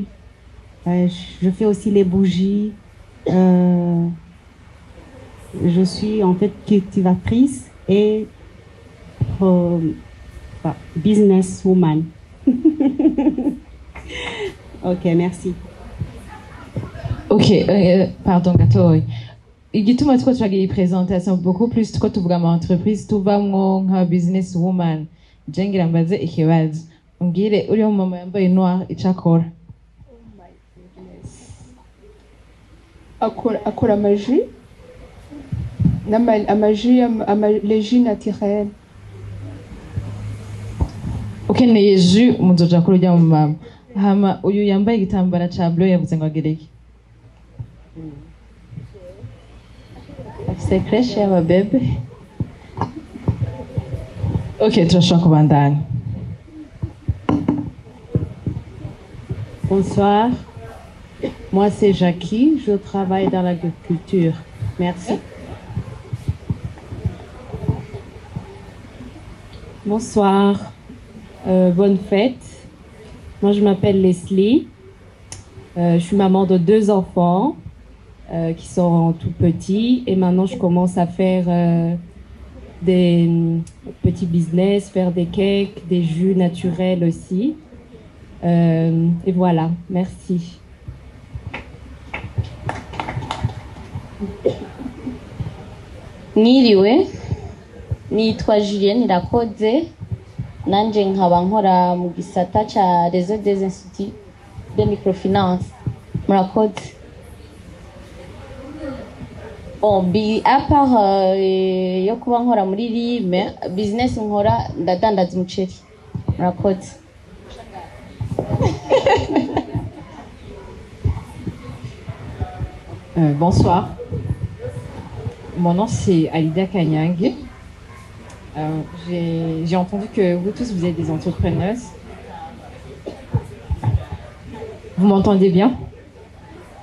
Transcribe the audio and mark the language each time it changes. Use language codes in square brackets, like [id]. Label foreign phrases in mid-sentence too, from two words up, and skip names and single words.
[fr] Je fais aussi les bougies. Je suis en fait cultivatrice et businesswoman. Ok, merci. Ok, pardon, [rn] gatoya. Igituma tuko turagira presentation [fr] beaucoup plus [rn] tuko tuvuga mu entreprise tuvamwo nka [en] business woman. [rn] Jengira mbaze ikibazo. Umbwire uri mu mama yambaye noir icakora. Akora amaji [fr] les jus naturels. [rn] Ukeneye jus muzoja kurya mu mama. Hama uyu yambaye igitambara ca bleu yavuze ngo agereke. [fr] C'est crèche ma bébé. [rn] Ok, turashobora kubandanya. [fr] Bonsoir. Moi, c'est Jackie. Je travaille dans l'agriculture. Merci. Bonsoir. Bonne fête. Moi, je m'appelle Leslie. Je suis maman de 2 enfants qui sont tout petits. Et maintenant, je commence à faire des petits business, faire des cakes, des jus naturels aussi. Et voilà, merci. [rn] Mwiriwe, nitwa Julienne Irakoze, nanje nkaba nkora mu gisata ca Réseau des Instituts de Microfinance. Murakoze. Bon, [fr] à part [rn] yo kuba nkora muri Rime, business nkora ndadandaza umuceri. Murakoze. [fr] Bonsoir. Mon nom c'est Alida Kanyang. J'ai entendu que vous tous vous êtes des entrepreneuses. Vous m'entendez bien?